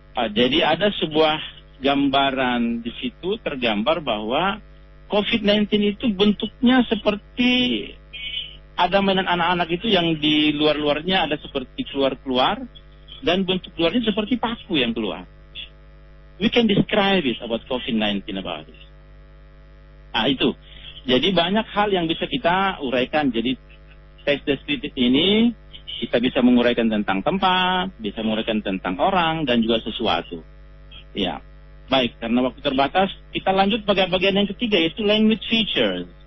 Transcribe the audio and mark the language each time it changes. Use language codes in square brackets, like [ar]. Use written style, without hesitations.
[id] Jadi ada sebuah gambaran di situ, tergambar bahwa COVID-19 itu bentuknya seperti ada mainan anak-anak itu yang di luar-luarnya ada seperti keluar-keluar, dan bentuk luarnya seperti paku yang keluar. [en] We can describe it about COVID-19 about it. [id] Itu. Jadi banyak hal yang bisa kita uraikan. Jadi teks deskriptif ini kita bisa menguraikan tentang tempat, bisa menguraikan tentang orang, dan juga sesuatu. Ya. Baik, karena waktu terbatas, kita lanjut pada bagian yang ketiga, yaitu language features.